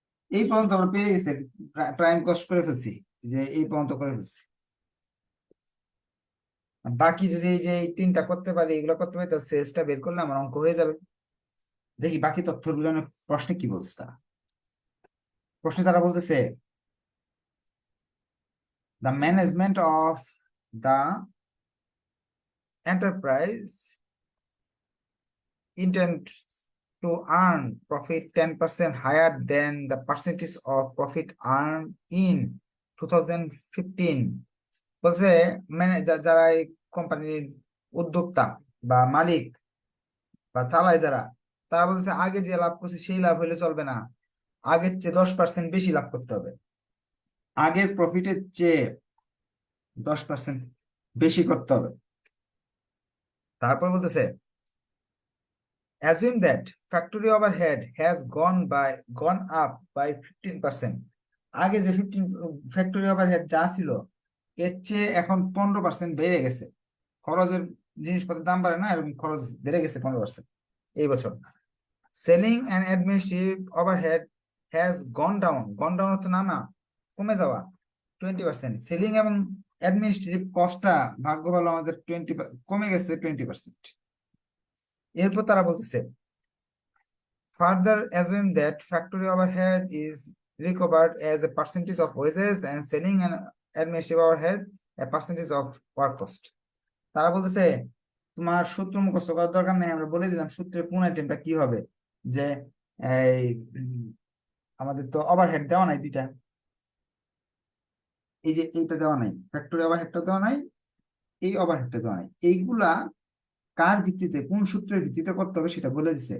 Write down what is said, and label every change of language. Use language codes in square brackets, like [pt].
[bn] এই পর্যন্ত আমরা পেয়ে গেছি, প্রাইম কস্ট করে ফেলছি, যে এই পর্যন্ত করে ফেলছি। বাকি যদি এই যে এই 3টা করতে পারি, এগুলো করতে পারি, তাহলে সেলসটা বের করলে আমার অঙ্ক হয়ে যাবে। দেখি বাকি তথ্যগুলো প্রশ্নে কি বলছে তারা। প্রশ্নে তারা বলতেছে [en] the management of the enterprise intends to earn profit 10% higher than the percentage of profit earned in 2015। [bn] বলছে যারা এই কোম্পানির উদ্যোক্তা বা মালিক বা চালায় যারা, তারা বলছে আগে যে লাভ করছে সেই লাভ হলে চলবে না, আগের চেয়ে 10% বেশি লাভ করতে হবে, আগের প্রফিটের চেয়ে 10% বেশি করতে হবে। তারপর বলতেছে [en] assume that factory overhead has gone up by 15%। [bn] আগে যে 15 ফ্যাক্টরি ওভারহেড যা ছিল, এর চেয়ে এখন 15% বেড়ে গেছে। খরচের জিনিসপত্রের দাম বাড়ে না, এরকম খরচ বেড়ে গেছে 15% এই বছর। [en] selling and administrative overhead has gone down [bn] অর্থ নামা, কমে যাওয়া 20%। সেলিং এবং অ্যাডমিনিস্ট্রেটিভ কস্টটা ভাগ্য ভালো আমাদের 20 কমে গেছে 20%। [en] এরপর [bn] তারা বলতেছে [en] further assume that factory overhead is recovered as a percentage of wages and selling and administrative overhead a percentage of work cost। তারা বলতেছে [bn] তোমার সূত্র মুখস্থ করার দরকার নেই, আমরা বলে দিলাম সূত্রের কোন আইটেমটা কি হবে। যে এই আমাদের তো ওভারহেড দেওয়া নাই দুইটা, এই যে এইটা দেওয়া নাই, ফ্যাক্টরি ওভারহেডটা দেওয়া নাই, এই ওভারহেডটা দেওয়া নাই, এইগুলা কার ভিত্তিতে কোন সূত্রের ভিত্তিতে করতে হবে সেটা বলে দিছে।